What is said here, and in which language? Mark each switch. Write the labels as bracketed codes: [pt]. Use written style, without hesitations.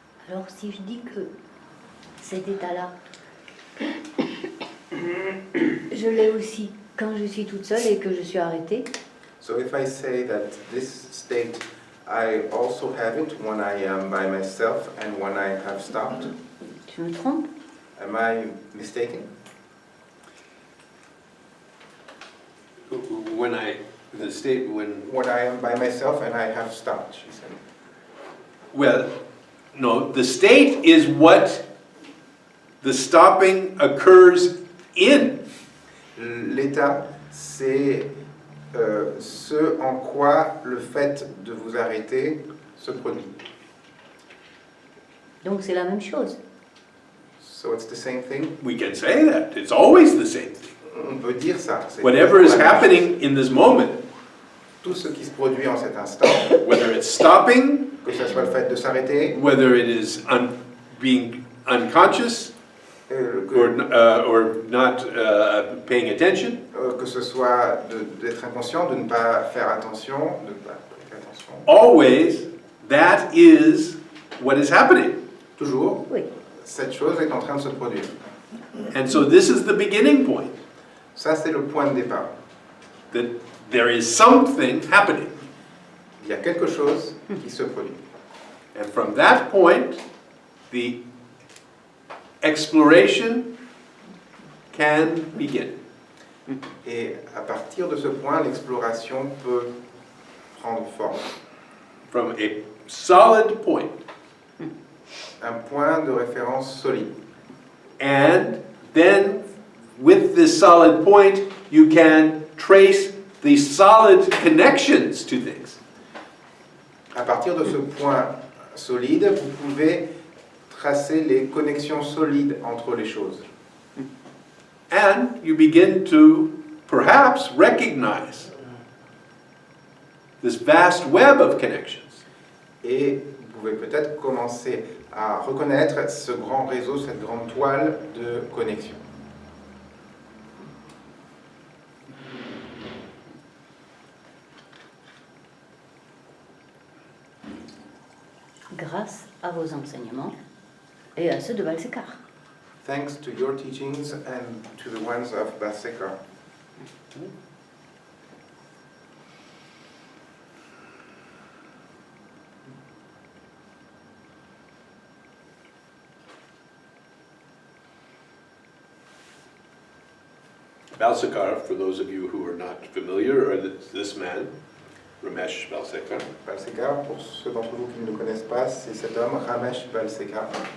[fr] Alors si je dis que cet état-là, je l'ai aussi quand je suis toute seule et que je suis arrêtée, [en] So if I say that this state, I also have it when I am by myself and when I have stopped, [fr] je me trompe? [en] am I mistaken? When the state, When I am by myself and I have stopped, she said. well, no, the state is what the stopping occurs in. [fr] L'état, c'est ce en quoi le fait de vous arrêter se produit. Donc c'est la même chose. [en] So it's the same thing. We can say that. It's always the same thing. [fr] On peut dire ça. C'est [en] Whatever is [fr] toujours la même [en] happening in this moment, [fr] chose. Tout ce qui se produit en cet instant, [en] whether it's stopping, [fr] que ce soit le fait de s'arrêter, [en] whether it is being unconscious or not paying attention, [fr] que ce soit d'être inconscient, de ne pas faire attention, de ne pas prêter attention. [en] always that is what is happening. [fr] Toujours, Oui. cette chose est en train de se produire. [en] And so this is the beginning point, [fr] Ça, c'est le point de départ. [en] that there is something happening. [fr] Il y a quelque chose qui se produit. [en] And from that point, the exploration can begin. [fr] Et à partir de ce point, l'exploration peut prendre forme. [en] From a solid point. [fr] Un point de référence solide. [en] And then, with this solid point, you can trace the solid connections to things. [fr] À partir de ce point solide, vous pouvez tracer les connexions solides entre les choses. [en] And you begin to perhaps recognize this vast web of connections. [fr] Et vous pouvez peut-être commencer à reconnaître ce grand réseau, cette grande toile de connexion. Grâce à vos enseignements et à ceux de Balsekar. [en] Thanks to your teachings and to the ones of Balsekar. Balsekar, for those of you who are not familiar, are this man, Ramesh Balsekar. [fr] Balsekar, pour ceux d'entre vous qui ne le connaissent pas, c'est cet homme, Ramesh Balsekar.